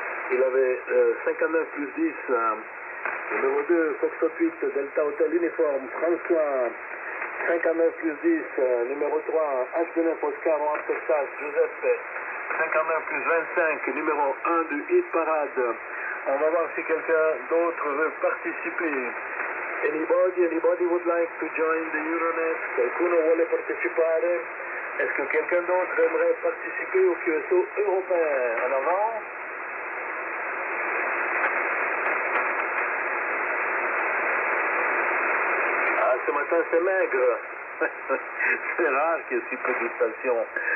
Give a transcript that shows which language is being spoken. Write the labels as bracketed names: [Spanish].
[French] Il avait 59 plus 10. Numéro 2, Foxtrot 8, Delta Hotel Uniforme, François. 59 plus 10, numéro 3, HB9 Oscar en Texas, Giuseppe. 59 plus 25, numéro 1 du hit parade. On va voir si quelqu'un d'autre veut participer. [English] Anybody would like to join the Euronet? [Italian] Qualcuno vuole partecipare? [French] Est-ce que quelqu'un d'autre aimerait participer au QSO européen? En avant. Ah, ce matin c'est maigre. C'est rare qu'il y ait si peu de stations.